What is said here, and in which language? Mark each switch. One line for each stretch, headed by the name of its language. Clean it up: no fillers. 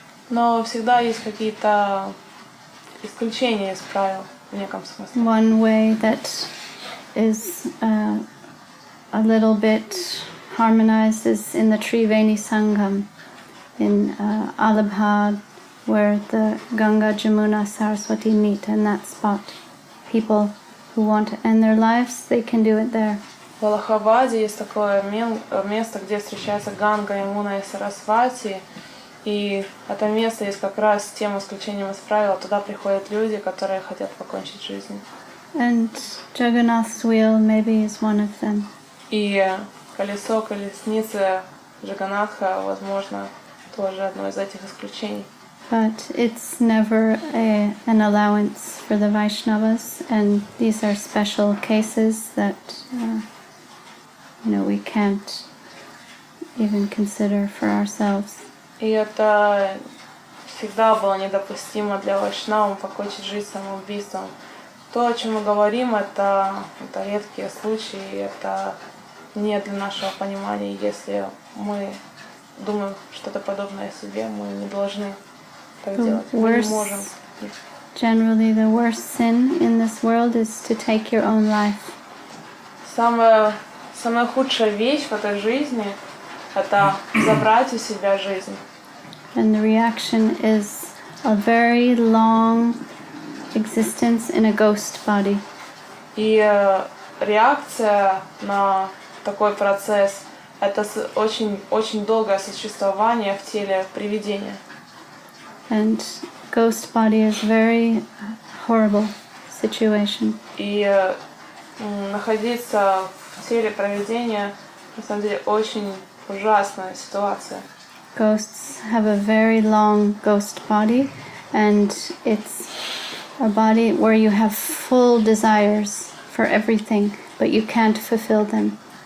Russian: Но всегда есть какие-то исключения из правил в неком смысле.
English: One way that is a little bit harmonized is in the Triveni Sangam in Allahabad, where the Ganga, Jamuna, Saraswati meet, and that spot. People who want to end their lives, they can do it there.
Russian: В Аллахабаде есть такое место, где встречаются Ганга, Ямуна и Сарасвати, и это место есть как раз с тем исключением из правил. Туда приходят люди, которые хотят покончить жизнь.
English: And Jagannath's wheel maybe is one of them.
Russian: И колесницы Джаганатха, возможно, тоже одно из этих исключений.
English: But it's never an allowance for the Vaishnavas, and these are special cases that we can't even consider for ourselves.
Russian: И это всегда было недопустимо для вайшнавов покончить жизнь самоубийством. То, о чем мы говорим, это редкие случаи, это не для нашего понимания. Если мы думаем что-то подобное о себе, мы не должны так делать. Мы не можем.
English: Generally, the worst sin in this world is to take your own life.
Russian: Самая худшая вещь в этой жизни — это забрать у себя жизнь.
English: And the reaction is a very long existence in a ghost body.
Russian: И реакция на такой процесс — это очень долгое существование в теле привидения.
English: And ghost body is very horrible situation.
Russian: И находиться в теле привидения на самом деле очень ужасная ситуация.
English: Ghosts have a very long ghost body, and it's a body where you have full desires for everything, but you can't fulfill them.